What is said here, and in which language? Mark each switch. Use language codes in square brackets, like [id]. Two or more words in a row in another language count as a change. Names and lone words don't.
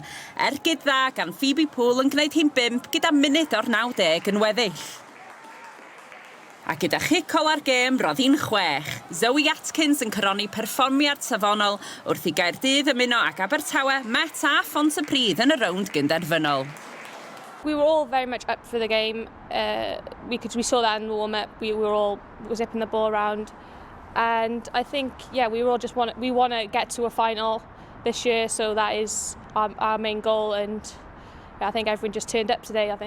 [cy] Ergyd dda gan Phoebe Poole yn gwneud hi'n 5 gyda munud o'r 90 yn weddill. A gyda chicol ar gêm, roedd hi'n 6. Zoe Atkins yn coroni perfformiad safonol wrth i Caerdydd ymuno ac Abertawe, Met a Phontypridd yn y rownd gynderfynol. [en] We were all very much up for the game. We saw that in the warm-up. We were all zipping the ball around. And I think, we all just want to get to a final this year, so that is our main goal. And I think everyone just turned up today, I think.